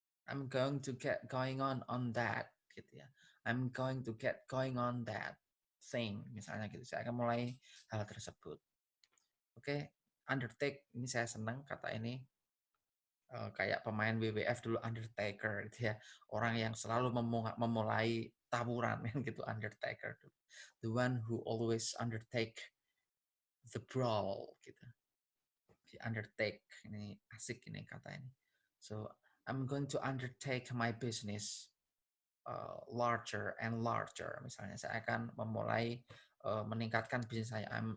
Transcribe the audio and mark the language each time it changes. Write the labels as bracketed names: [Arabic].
[English] I'm going to get going on that [Indonesian] gitu ya. [English] I'm going to get going on that thing [Indonesian] misalnya gitu. Saya akan mulai hal tersebut. Oke, undertake ini saya senang kata ini. kayak pemain WWF dulu Undertaker gitu ya. Orang yang selalu memulai tawuran gitu Undertaker. [English] The one who always undertake the brawl [Indonesian] gitu. The undertake ini asik ini kata ini. [English] So I'm going to undertake my business larger and larger. [Indonesian] Misalnya saya akan memulai meningkatkan bisnis saya.